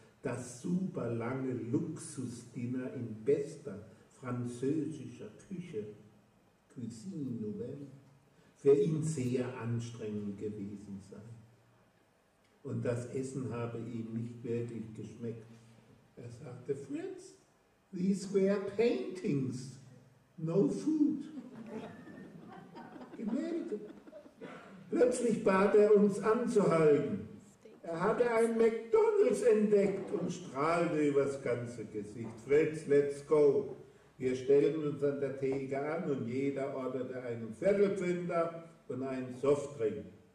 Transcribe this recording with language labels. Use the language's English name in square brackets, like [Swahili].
[German] das super lange Luxusdinner in bester französischer Küche, Cuisine Nouvelle, für ihn sehr anstrengend gewesen sei. Und das Essen habe ihm nicht wirklich geschmeckt. Er sagte, [English] Fritz, these were paintings, no food. [German] Gemälde. Plötzlich bat er uns anzuhalten. Er hatte ein McDonald's entdeckt und strahlte übers ganze Gesicht. Fritz, [English] let's go. [German] Wir stellen uns an der Theke an und jeder orderte einen Viertelpfünder und einen Softdrink.